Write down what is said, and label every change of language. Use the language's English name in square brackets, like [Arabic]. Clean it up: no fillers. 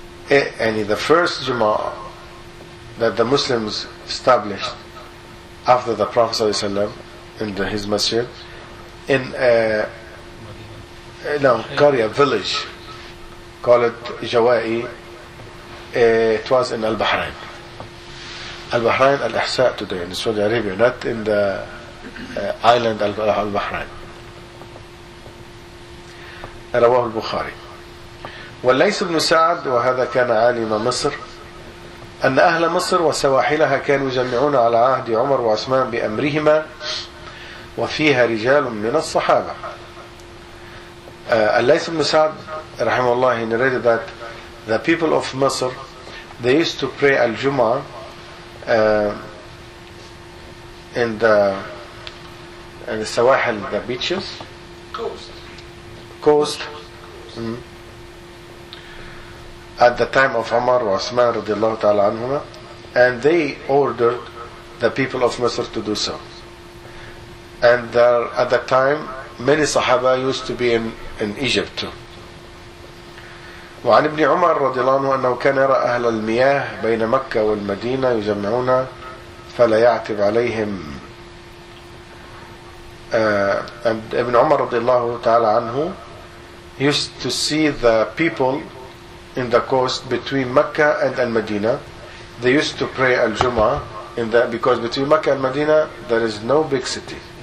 [English] يعني the first جمعة that the Muslims established after the Prophet [Arabic] صلى الله عليه وسلم [English] in his masjid in Qarya, village called Jawai, it was in Al-Bahrain. Al-Bahrain, Al-Ihsa today in Saudi Arabia, not in the island Al-Bahrain. [Arabic] رواه البخاري. وليس ابن سعد وهذا كان عالم مصر أن أهل مصر وسواحلها كانوا يجمعون على عهد عمر وعثمان بأمرهما وفيها رجال من الصحابة. [English] الليس بن سعد [Arabic] رحمه الله [English] narrated that the people of Masr they used to pray al-Jum'ah in the Sawahil, the beaches, coast. At the time of Umar wa Uthman [Arabic] radiallahu ta'ala anhuma, [English] and they ordered the people of Masr to do so. And there, at that time, many Sahaba used to be in Egypt too. [Arabic] وعن ابن عمر رضي الله عنه أنه كان يرى أهل المياه بين مكة والمدينة يجمعون فلا يعتب عليهم. [English] And ابن عمر [Arabic] رضي الله تعالى عنه [English] used to see the people in the coast between Mecca and Al-Madina. They used to pray Al-Jum'ah in that, because between Mecca and Medina there is no big city.